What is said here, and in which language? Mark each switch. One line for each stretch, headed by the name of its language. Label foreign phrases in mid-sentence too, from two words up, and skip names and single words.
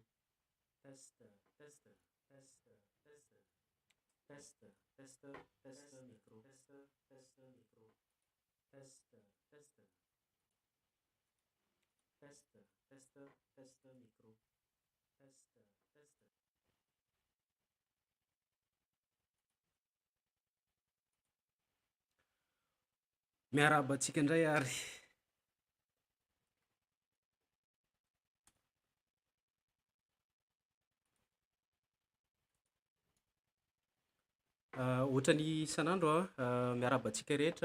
English: Test, test, test, test. Test, test, test micro. Test, test micro. Test, test, test, test, test micro. Test, test.
Malagasy: Miaraba antsika indray ary. Ohatran'ny isan'andro miaraba antsika rehetra.